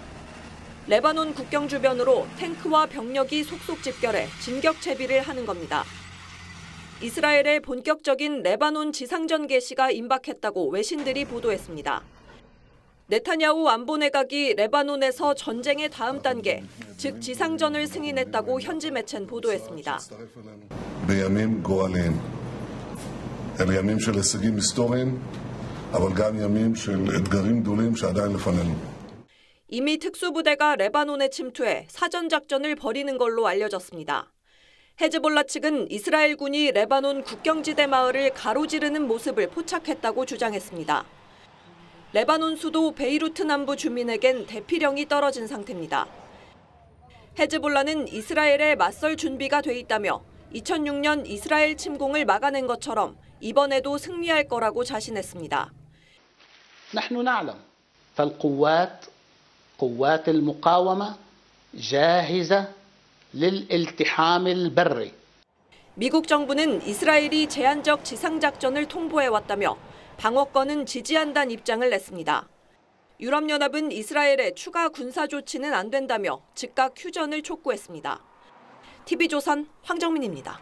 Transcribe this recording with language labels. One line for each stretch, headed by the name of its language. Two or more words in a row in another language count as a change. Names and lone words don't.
Korean: 레바논 국경 주변으로 탱크와 병력이 속속 집결해 진격 채비를 하는 겁니다. 이스라엘의 본격적인 레바논 지상전 개시가 임박했다고 외신들이 보도했습니다. 네타냐후 안보 내각이 레바논에서 전쟁의 다음 단계, 즉 지상전을 승인했다고 현지 매체는 보도했습니다.
Hebrew: בימים גורליים. אלה ימים של הישגים היסטוריים, אבל גם ימים של אתגרים גדולים שעדיין לפנינו.
Korean: 이미 특수부대가 레바논에 침투해 사전작전을 벌이는 걸로 알려졌습니다. 헤즈볼라 측은 이스라엘군이 레바논 국경지대 마을을 가로지르는 모습을 포착했다고 주장했습니다. 레바논 수도 베이루트 남부 주민에겐 대피령이 떨어진 상태입니다. 헤즈볼라는 이스라엘에 맞설 준비가 돼 있다며 2006년 이스라엘 침공을 막아낸 것처럼 이번에도 승리할 거라고 자신했습니다.
Arabic: نحن نعلم قوات المقاومة جاهزة للالتحام البري.
Korean: 미국 정부는 이스라엘이 제한적 지상작전을 통보해왔다며 방어권은 지지한다는 입장을 냈습니다. 유럽연합은 이스라엘의 추가 군사 조치는 안 된다며 즉각 휴전을 촉구했습니다. TV조선 황정민입니다.